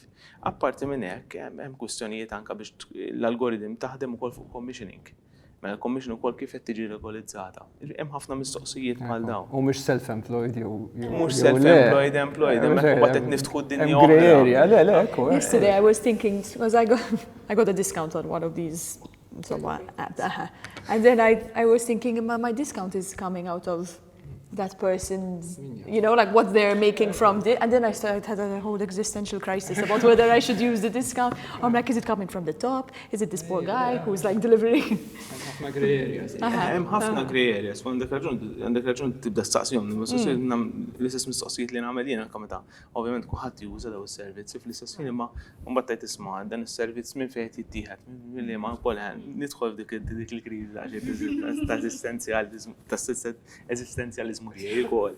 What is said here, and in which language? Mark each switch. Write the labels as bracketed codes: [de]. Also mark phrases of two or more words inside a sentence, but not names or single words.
[mt] Apparti minn hekk hemm kwistjonijiet anke biex l-algoritm taħdem ukoll fuq commissioning. Mela l-commission ukoll kif qed tiġi regolizzata. Hemm ħafna mistoqsijiet bħal dawn. U mhux self-employed jew mhux self-employed, hemmhekk qed niftħu d-dinja oħra. [en] Yesterday I was thinking, because I got a discount on one of these apps. And then I was thinking, my discount is coming out of that person's, like what they're making from it. And then I had a whole existential crisis about whether I should use the discount. I'm like, is it coming from the top? Is it this poor guy who's like delivering? [mt] ħafna [en] grey areas. [mt] Hemm ħafna [en] grey areas, [mt] għandek raġun tibda staqsihom, l-istess mistoqsijiet li nagħmel jien anke meta ovvjament kulħadd juża daw is-servizzi fl-istess ħin imma mbagħad tgħid isma' dan is-servizz minn fejn qed jittieħed, milli ma wkoll nidħol f'dik il-kriżi ta' eżistenzjaliżmu tiegħi wkoll.